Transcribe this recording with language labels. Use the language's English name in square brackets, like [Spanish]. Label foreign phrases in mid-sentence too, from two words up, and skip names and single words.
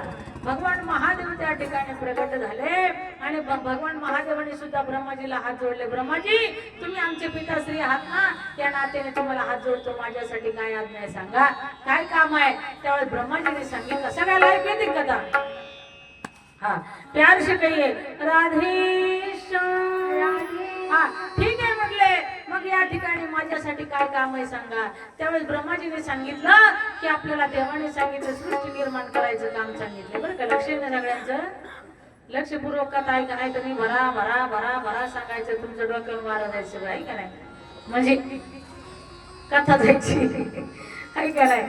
[Marathi] भगवान महादेव त्या ठिकाणी प्रगट झाले आणि भगवान महादेवाने सुद्धा ब्रह्माजीला हात जोडले. ब्रह्माजी, तुम्ही आमचे पिताश्री आहात ना, त्या नात्याने तुम्हाला हात जोडतो. माझ्यासाठी काय आज्ञा आहे सांगा, काय काम आहे. त्यावेळेस ब्रह्माजीने सांगितलं, सगळ्याला ऐकू येते कथा. [Hindi] प्यार से कहिए राधेश्याम. [Marathi] ठीक आहे म्हटले, मग या ठिकाणी माझ्यासाठी काय काम आहे सांगा. त्यावेळेस ब्रह्माजीने सांगितलं की आपल्याला देवाने सांगितलं सृष्टी निर्माण करायचं काम सांगितलं. बरं का, लक्ष आहे ना सगळ्यांचं, लक्षपूर्वक कथा आहे का नाही. तुम्ही भरा भरा भरा भरा सांगायचं, तुमचं डोक्यावर मारा जायचं आहे का नाही, म्हणजे कथा जायची आहे का नाही.